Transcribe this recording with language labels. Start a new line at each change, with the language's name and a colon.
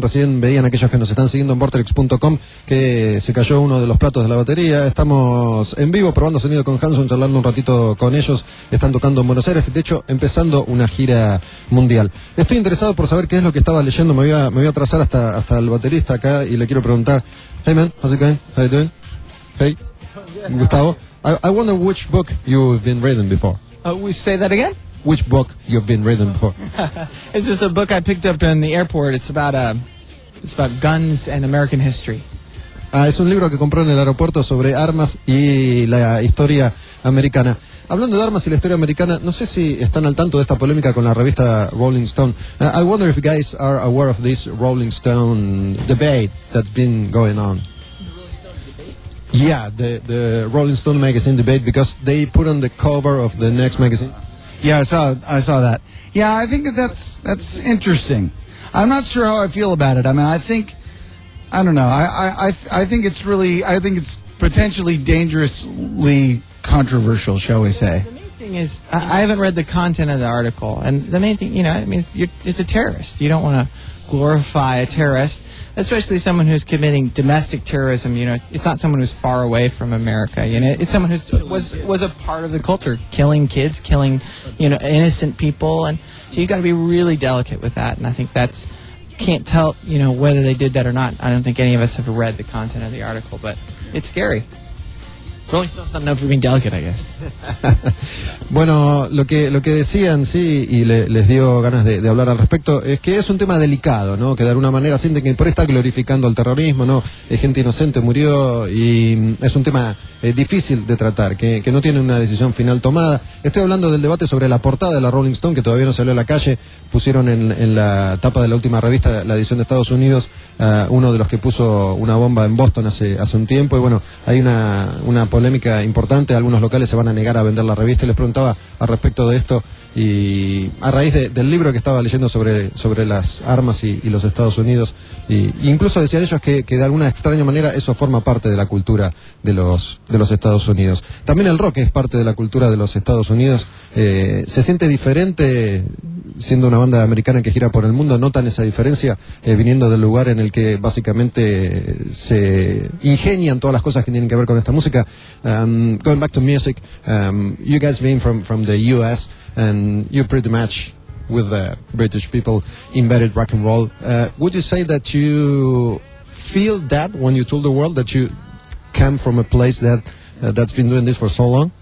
Spanish: Recién veían aquellos que nos están siguiendo en Vortex.com que se cayó uno de los platos de la batería. Estamos en vivo probando sonido con Hanson, charlando un ratito con ellos. Están tocando en Buenos Aires y de hecho empezando una gira mundial. Estoy interesado por saber qué es lo que estaba leyendo. Me voy a atrasar hasta el baterista acá y le quiero preguntar.
English: Hey man, how's it going? How you doing? Hey, Gustavo. I wonder which book you've been reading before. We say that again? Which book you've been reading before? It's just a book I picked up in the airport. It's about guns and American history.
Spanish: Es un libro que compré en el aeropuerto sobre armas y la historia americana. Hablando de armas y la historia americana, no sé si están al tanto de esta polémica con la revista Rolling Stone.
English: I wonder if you guys are aware of this Rolling Stone debate that's been going on. Yeah, the Rolling Stone magazine debate, because they put on the cover of the next magazine. Yeah, I saw that. Yeah, I think that's interesting. I'm not sure how I feel about it. I mean, I think it's potentially dangerously controversial, shall we say. The main thing is, I haven't read the content of the article, and the main thing, you know, I mean, it's a terrorist. You don't want to glorify a terrorist, especially someone who's committing domestic terrorism. You know, it's not someone who's far away from America. You know, it's someone who was a part of the culture, killing kids, killing, you know, innocent people. And so you've got to be really delicate with that. And I think that's, can't tell, you know, whether they did that or not. I don't think any of us have read the content of the article, but it's scary.
Spanish: Bueno, lo que decían, sí, y les dio ganas de hablar al respecto, es que es un tema delicado, ¿no? Que de alguna manera sienten que por ahí está glorificando al terrorismo, ¿no? Es gente inocente, murió, y es un tema difícil de tratar, que no tiene una decisión final tomada. Estoy hablando del debate sobre la portada de la Rolling Stone, que todavía no salió a la calle. Pusieron en la tapa de la última revista, la edición de Estados Unidos, uno de los que puso una bomba en Boston hace un tiempo, y bueno, hay una polémica importante. Algunos locales se van a negar a vender la revista, y les preguntaba al respecto de esto, y a raíz del libro que estaba leyendo sobre las armas y los Estados Unidos, y incluso decían ellos que de alguna extraña manera eso forma parte de la cultura de los Estados Unidos. También el rock es parte de la cultura de los Estados Unidos. ¿Se siente diferente siendo una banda americana que gira por el mundo? ¿Notan esa diferencia viniendo del lugar en el que básicamente se ingenian todas las cosas que tienen que ver con esta música?
English: Going back to music, you guys being from the US, and you pretty much with the British people embedded rock and roll, would you say that you feel that when you told the world that you come from a place that's been doing this for so long?